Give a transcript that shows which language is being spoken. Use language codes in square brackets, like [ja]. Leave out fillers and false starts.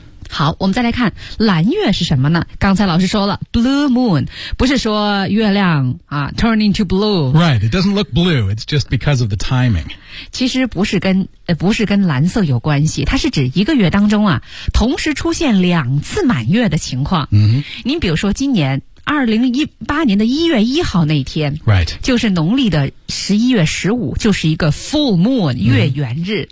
[zh] 好，我们再来看蓝月是什么呢？刚才老师说了 ,blue moon, 不是说月亮啊 , [en] turn into blue. Right, it doesn't look blue, it's just because of the timing. [zh] 其实不是跟蓝色有关系，它是指一个月当中啊同时出现两次满月的情况。 Mm-hmm. 您比如说今年2018年的1月1号那天、 [en] right. [zh] 就是农历的11月15，就是一个 full moon 月圆日、